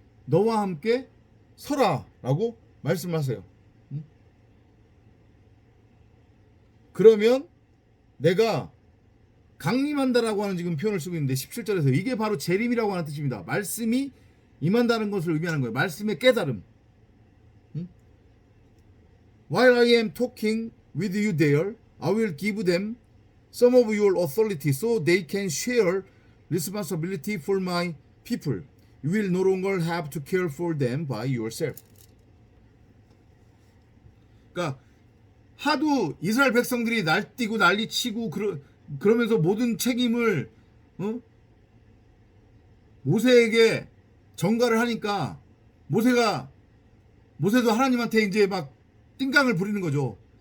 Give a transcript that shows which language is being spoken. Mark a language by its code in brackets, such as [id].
[ko] 너와 함께 서라라고 말씀하세요. 그러면 내가 강림한다라고 하는 지금 표현을 쓰고 있는데 17절에서 이게 바로 재림이라고 하는 뜻입니다. 말씀이 임한다는 것을 의미하는 거예요. 말씀의 깨달음. [en] While I am talking with you there, I will give them some of your authority so they can share responsibility for my people. You will no longer have to care for them by yourself. [ko] 그러니까 하도 이스라엘 백성들이 날뛰고 난리치고 그러면서 모든 책임을 모세에게 전가를 하니까 모세도 하나님한테 이제 막 띵강을 부리는 거죠.